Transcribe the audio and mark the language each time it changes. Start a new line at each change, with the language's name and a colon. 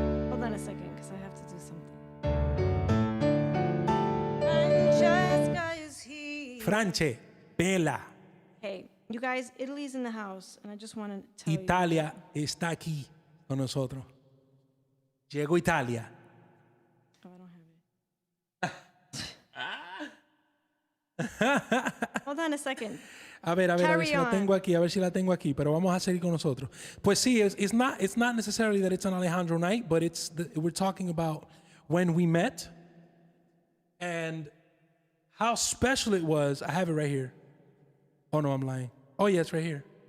English: Hold on a second, because I have to do something. Francesca is here. France, Bella. Hey, you guys, Italy's in the house, and I just want to tell
Spanish: Italia está aquí con nosotros. Llegó Italia.
English: Oh, I don't have it. Hold on a second.
Spanish: A ver si la tengo aquí, pero vamos a seguir con nosotros. Pues sí,
English: it's not necessarily that it's an Alejandro night, but we're talking about when we met and how special it was. I have it right here. Oh no, I'm lying. Oh yeah, it's right here.